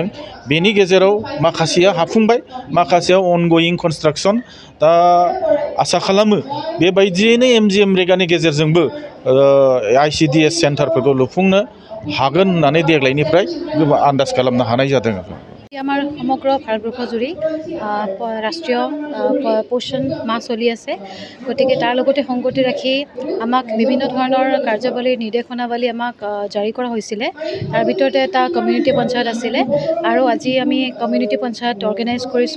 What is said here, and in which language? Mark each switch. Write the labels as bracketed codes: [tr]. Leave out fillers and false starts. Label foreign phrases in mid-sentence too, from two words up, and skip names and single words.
[brx] बेनि गेजेराव माखासेया हाफुंबाय, माखासेया [en] ongoing construction. [brx] दा आसा खालामो बेबायदियैनो MGM रेगानि गेजेरजोंबो ICDS सेन्टारफोरखौ लुफुंनो हागोन होननानै देग्लायनिफ्राय गोबां आन्दाज खालामनो हानाय जादों। [as] আমাৰ সমগ্ৰ ভাৰতবৰ্ষ জুৰি ৰাষ্ট্ৰীয় পোষণ মাহ চলি আছে। গতিকে তাৰ লগতে সংগতি ৰাখি আমাক বিভিন্ন ধৰণৰ কাৰ্যাৱলীৰ নিৰ্দেশনাৱলী আমাক জাৰি কৰা হৈছিলে। তাৰ ভিতৰতে এটা কমিউনিটি পঞ্চায়ত আছিলে আৰু আজি আমি কমিউনিটি পঞ্চায়ত অৰ্গেনাইজ কৰিছোঁ।